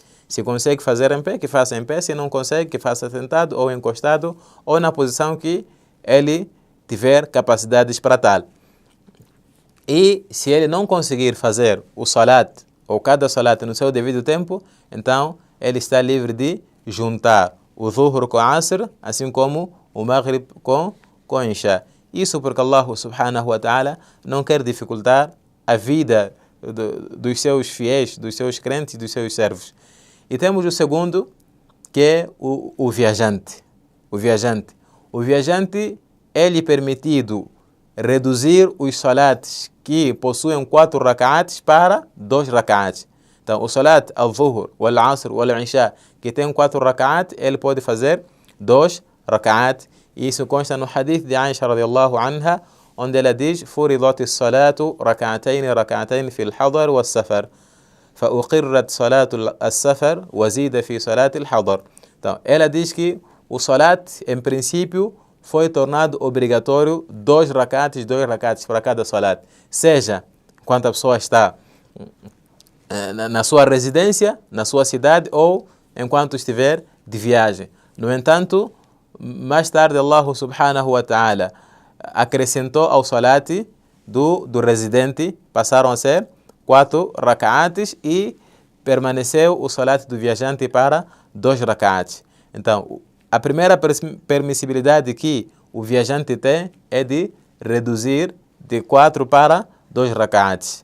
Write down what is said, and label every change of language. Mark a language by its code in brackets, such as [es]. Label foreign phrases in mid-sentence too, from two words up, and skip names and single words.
[pt] Se consegue fazer em pé, que faça em pé. Se não consegue, que faça sentado ou encostado ou na posição que ele tiver capacidades para tal. E se ele não conseguir fazer o salat ou cada salat no seu devido tempo, então ele está livre de juntar o Zuhur com o Asr, assim como o Maghrib com Isha. Isso porque [ar] الله سبحانه وتعالى [pt] não quer dificultar a vida dos seus fiéis, dos seus crentes, dos seus servos. E temos o segundo, que é o viajante. O viajante é-lhe permitido reduzir os salats que possuem 4 rak'ats para 2 rak'ats. Então, o [ar] صلاة الظهر, [pt] o al-Asr, o al-Isha, que tem 4 rak'ats, ele pode fazer 2 rak'ats. Isso consta no hadith de Aisha [ar] رضي الله عنها, [pt] onde ela diz: [ar] "فرضت الصلاة ركعتين في الحضر والسفر فأقرت صلاة السفر وزيد في صلاة الحضر." [pt] Então, ela diz que o salat, em princípio, foi tornado obrigatório 2 rak'ats para cada salat, seja quando a pessoa está na sua residência, na sua cidade, ou enquanto estiver de viagem. No entanto, mais tarde [ar] الله سبحانه وتعالى [pt] acrescentou ao salat do residente, passaram a ser 4 rak'ats e permaneceu o salat do viajante para 2 rak'ats. Então, a primeira permissibilidade que o viajante tem é de reduzir de 4 para 2 rak'ats.